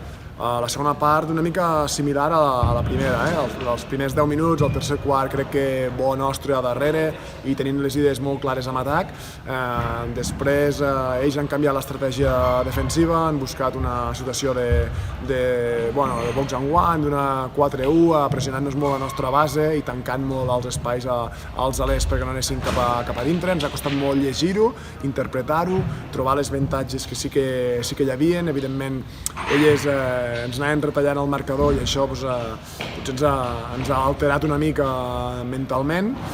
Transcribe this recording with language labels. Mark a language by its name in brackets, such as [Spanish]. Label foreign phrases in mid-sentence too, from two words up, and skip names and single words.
[Catalan] La segona part una mica similar a la primera, els primers 10 minuts, el tercer quart crec que bo nostre a darrere i tenint les idees molt clares amb atac. Després ells han canviat l'estratègia defensiva, han buscat una situació de [English] box and one, [Catalan] d'una 4-1, pressionant-nos molt la nostra base i tancant molt els espais als alers perquè no anessin cap a dintre. Ens ha costat molt llegir-ho, interpretar-ho, trobar les avantatges que sí que hi havia. Evidentment, elles ens anaven retallant el marcador i això potser ens ha alterat una mica mentalment.